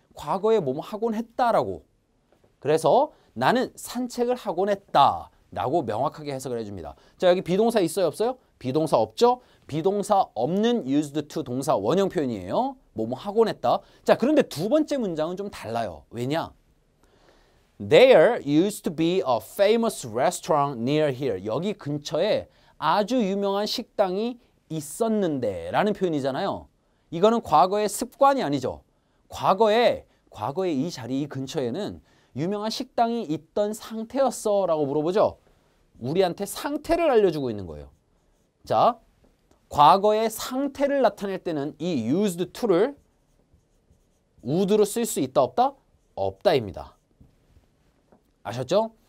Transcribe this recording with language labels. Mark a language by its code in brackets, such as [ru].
[ko] 과거에 뭐뭐 하곤 했다라고. 그래서 나는 산책을 하곤 했다 라고 명확하게 해석을 해줍니다. 자, 여기 비동사 있어요 없어요? 비동사 없죠? 비동사 없는 used to 동사 원형 표현이에요. 뭐뭐 하곤 했다. 자, 그런데 두 번째 문장은 좀 달라요. 왜냐? [en] There used to be a famous restaurant near here. [ko] 여기 근처에 아주 유명한 식당이 있었는데 라는 표현이잖아요. 이거는 과거의 습관이 아니죠. 과거에 이 자리 이 근처에는 유명한 식당이 있던 상태였어 라고 물어보죠. 우리한테 상태를 알려주고 있는 거예요. 자, 과거의 상태를 나타낼 때는 이 used to를 would로 쓸 수 있다 없다? 없다입니다. 아셨죠?